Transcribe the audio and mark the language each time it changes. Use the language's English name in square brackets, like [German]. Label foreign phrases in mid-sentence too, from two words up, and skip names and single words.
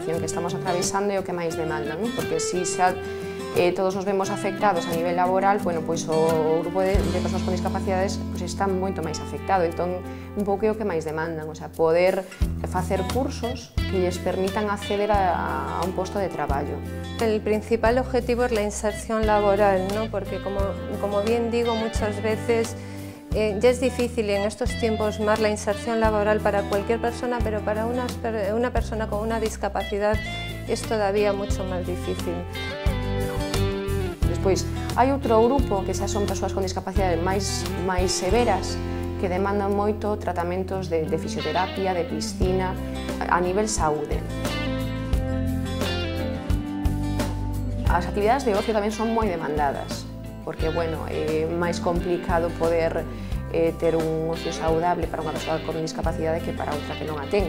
[Galician] que estamos atravesando é o que máis demandan, porque se todos nos vemos afectados a nivel laboral, o grupo de persoas con discapacidades está moito máis afectado, entón un pouco é o que máis demandan, o sea, poder facer cursos que lles permitan acceder a un posto de traballo. [Spanish] El principal objetivo es la inserción laboral, ¿no? Porque como bien digo muchas veces, ya es difícil y en estos tiempos más la inserción laboral para cualquier persona, pero para una persona con una discapacidad es todavía mucho más difícil. [Galician] Despois, hai outro grupo que xa son persoas con discapacidade máis severas que demandan moito tratamentos de fisioterapia, de piscina, a nivel saúde. As actividades de ocio tamén son moi demandadas, porque, é máis complicado poder ter un ocio saudable para unha persoa con discapacidade que para outra que non a ten.